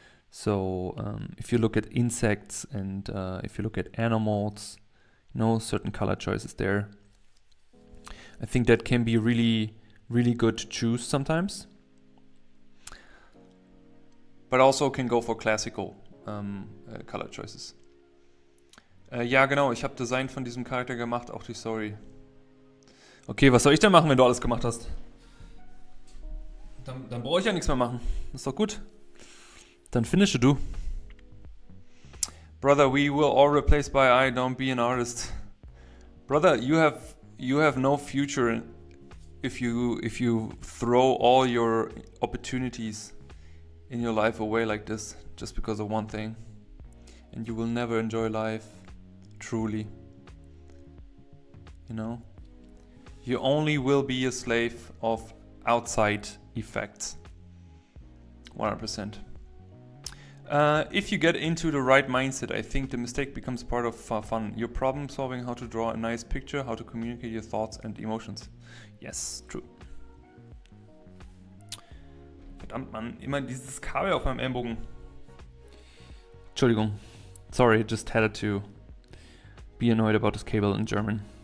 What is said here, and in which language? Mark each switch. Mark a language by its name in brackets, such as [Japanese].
[English] So if you look at insects and if you look at animals, you know, certain color choices there. I think that can be really, really good to choose sometimes. But also can go for classical color choices. [German] Ja, genau, ich habe Design von diesem Charakter gemacht, auch die Story. Okay, was soll ich denn machen, wenn du alles gemacht hast? Dann brauche ich ja nichts mehr machen. Das ist doch gut. Dann finische du. [English] Brother, we will all replace by I, don't be an artist. Brother, you have no future if you throw all your opportunities in your life away like this just because of one thing. And you will never enjoy life truly. You know? You only will be a slave of outside effects. 100%. If you get into the right mindset, I think the mistake becomes part of fun. Your problem solving, how to draw a nice picture, how to communicate your thoughts and emotions. Yes, true. [German] Verdammt, Mann, immer dieses Kabel auf meinem Ellenbogen. Entschuldigung. [English] Sorry, just had to be annoyed about this cable in German.